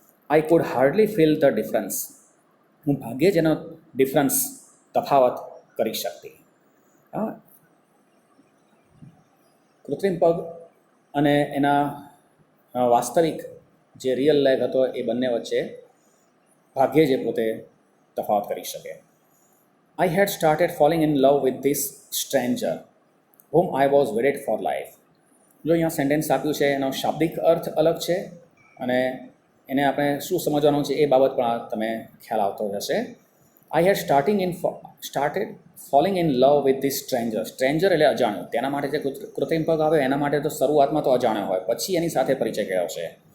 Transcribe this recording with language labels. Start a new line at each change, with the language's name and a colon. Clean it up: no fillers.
English: I could hardly feel the difference.
Gujarati: હું ભાગ્યે જ એનો ડિફરન્સ, તફાવત કરી શકતી. કૃત્રિમ પગ અને એના વાસ્તવિક જે રિયલ લેગ હતો એ બંને વચ્ચે ભાગ્યે જ પોતે તફાવત કરી શકે.
English: I had started falling in love with this stranger whom I was wedded for life.
Gujarati: જો અહીંયા સેન્ટેન્સ આપ્યું છે એનો શાબ્દિક અર્થ અલગ છે, અને એને આપણે શું સમજવાનું છે એ બાબત પણ તમે ખ્યાલ આવતો હશે.
English: I had started falling in love with this stranger. Stranger
Gujarati: એટલે અજાણ્યું. તેના માટે જે કૃત્રિમ પગ આવે એના માટે તો શરૂઆતમાં તો અજાણ્યો હોય, પછી એની સાથે પરિચય ગયો છે.